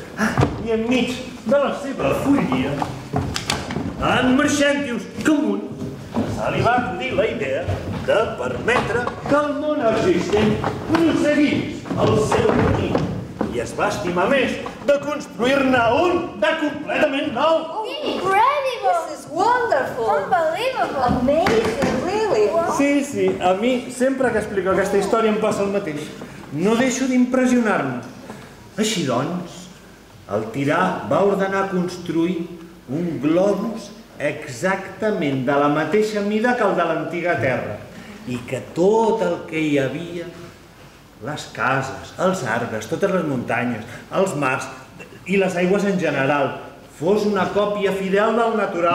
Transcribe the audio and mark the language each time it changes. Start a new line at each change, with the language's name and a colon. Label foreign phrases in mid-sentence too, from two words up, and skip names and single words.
Catalan: I enmig de la seva follia, en Marcentius Communus se li va acudir la idea de permetre que el món existent prosseguís el seu camí i es va estimar més de construir-ne un de completament nou.
English: Incredible! This is wonderful! Unbelievable! Amazing, really!
Catalan: Sí, a mi sempre que explico aquesta història em passa el mateix. No deixo d'impressionar-me. Així doncs, el tirà va ordenar construir un globus exactament de la mateixa mida que el de l'antiga Terra i que tot el que hi havia, les cases, els arbres, totes les muntanyes, els mars i les aigües en general, fos una còpia fidel del natural.